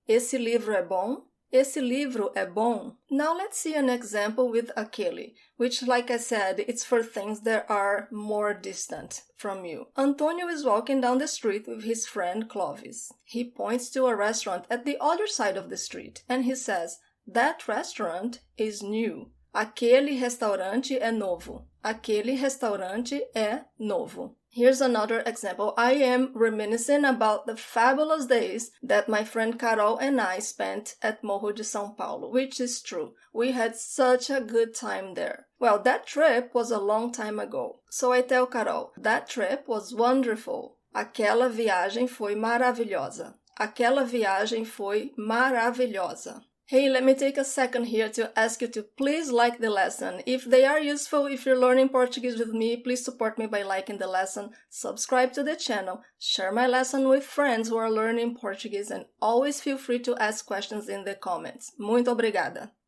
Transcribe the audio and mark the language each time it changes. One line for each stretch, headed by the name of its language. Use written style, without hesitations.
Portuguese: Esse livro é bom? Esse livro é bom.
English: Now let's see an example with AQUELE, which, like I said, it's for things that are more distant from you. Antonio is walking down the street with his friend Clovis. He points to a restaurant at the other side of the street, and he says, that restaurant is new.
Portuguese: Aquele restaurante é novo. Aquele restaurante é novo.
English: Here's another example. I am reminiscing about the fabulous days that my friend Carol and I spent at Morro de São Paulo, which is true. We had such a good time there. Well, that trip was a long time ago. So I tell Carol, that trip was wonderful.
Portuguese: Aquela viagem foi maravilhosa. Aquela viagem foi maravilhosa.
English: Hey, let me take a second here to ask you to please like the lesson. If they are useful, if you're learning Portuguese with me, please support me by liking the lesson, subscribe to the channel, share my lesson with friends who are learning Portuguese, and always feel free to ask questions in the comments.
Portuguese: Muito obrigada.